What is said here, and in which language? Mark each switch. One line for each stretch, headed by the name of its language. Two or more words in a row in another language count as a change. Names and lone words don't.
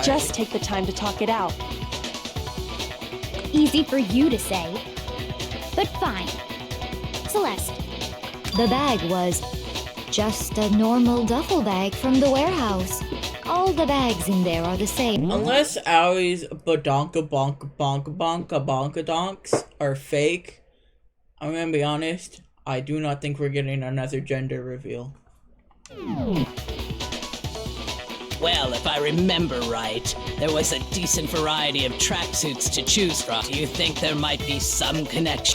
English: We just take the time to talk it out. Easy for you to say. But fine. Celeste. The bag was just a normal duffel bag from the warehouse. All the bags in there are the same. Unless Owie's badonka bonka bonka bonka bonka donks are fake, I'm gonna be honest, I do not think we're getting another gender reveal. Well, if I remember right, there was a decent variety of tracksuits to choose from. Do you think there might be some connection?